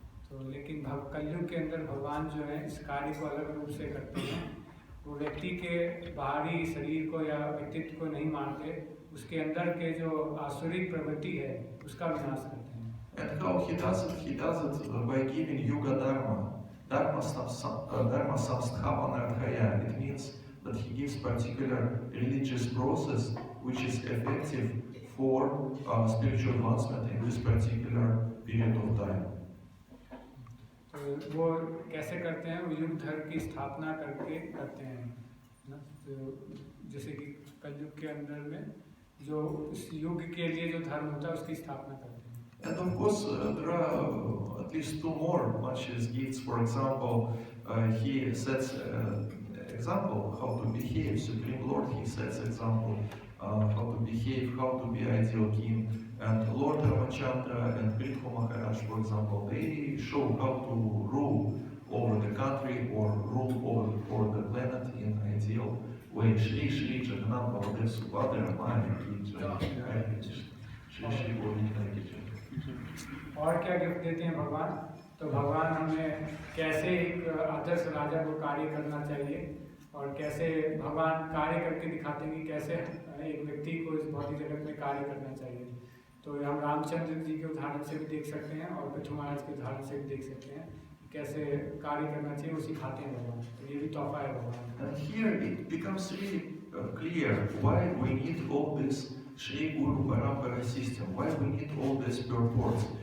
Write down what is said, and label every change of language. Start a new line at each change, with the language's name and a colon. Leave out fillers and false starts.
Hindi: तो लेकिन कलयुग के अंदर भगवान जो है इस कार्य को अलग रूप से करते हैं. वो व्यक्ति के बाहरी शरीर को या व्यक्तित्व को नहीं मारते, उसके अंदर के जो आसुरिक प्रवृत्ति है उसका विनाश करते हैं.
English: And how he does it? He does it by giving Yuga Dharma Samsthapanarthaya. It means that he gives particular religious process which is effective for spiritual advancement in this particular period of time.
Hindi: वो कैसे करते हैं? वो युग धर्म की स्थापना करके करते हैं ना. तो जैसे कि कलयुग के अंदर में जो इस युग के लिए जो धर्म होता है उसकी स्थापना करते हैं.
English: And of course, there are at least two more Machi's gifts. For example, he sets example how to behave. Supreme Lord, he sets example how to behave, how to be ideal king. And Lord Ramachandra and Prithu Maharaj, for example, they show how to rule over the country or rule over the planet in ideal way.
Hindi: Shri Shri Jagannath Baladev Subhadra Maya Ki Jai. Shri Shri Rohini Ki Jai. और क्या gift देते हैं भगवान? तो भगवान हमें कैसे एक आदर्श राजा को कार्य करना चाहिए और कैसे भगवान कार्य करके दिखाते हैं कि कैसे एक व्यक्ति को इस भौतिक जगत में कार्य करना चाहिए. तो हम रामचंद्र जी के उदाहरण से भी देख सकते हैं और पृथु महाराज के उदाहरण से भी देख सकते हैं कैसे कार्य करना चाहिए, वो सिखाते हैं भगवान. तो ये भी तोहफा है भगवान.
English: And here it becomes really clear why we need all this Shri Guru Parampara system, why we need all these purports.